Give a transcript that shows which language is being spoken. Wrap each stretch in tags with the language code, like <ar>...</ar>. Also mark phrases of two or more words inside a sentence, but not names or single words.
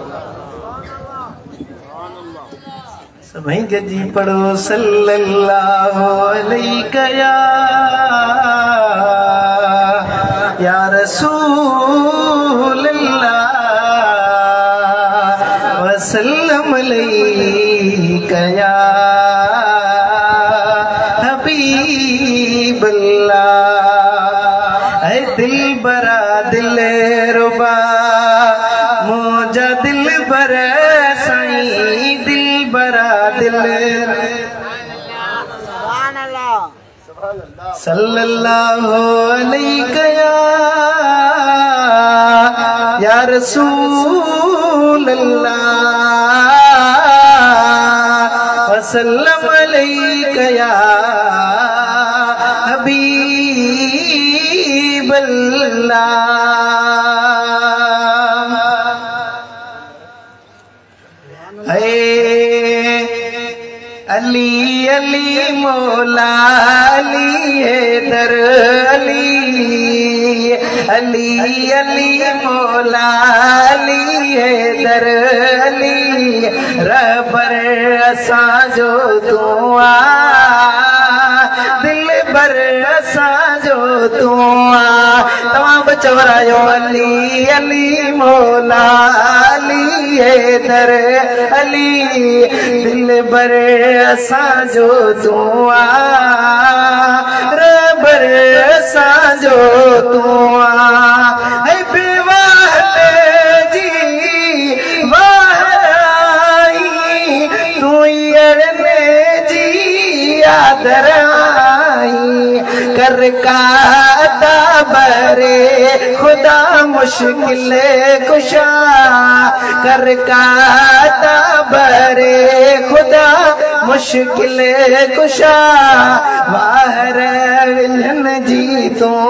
<sd>सभई गजी पढ़ो</sd> <ar>صلى الله عليه يا رسول الله وسلم عليك يا حبيب الله.</ar> <sd>ऐ दिल बरा दिल रुबा मोजा दिल बर साईं, दिल बरा दिल</sd> <ar>صلى الله عليك يا رسول الله وسلم عليك يا حبيب الله.</ar> <sd>अली अली मौला अली हैदर अली अली अली मौला अली हैदर अली रबर असांजो तू आ दिल बर असांजो तू आ तमाम चवरायो अली अली मौला अली हैदर अली दिल बर असांजो तू आ रबर असांजो तू आ बेवाह जी वाहराई तू अड़ने जी आदर आई कर काता बरे खुदा मुश्किल कुशा कर काता बरे खुदा मुश्किल कुशा वाहर विलन जी तू</sd>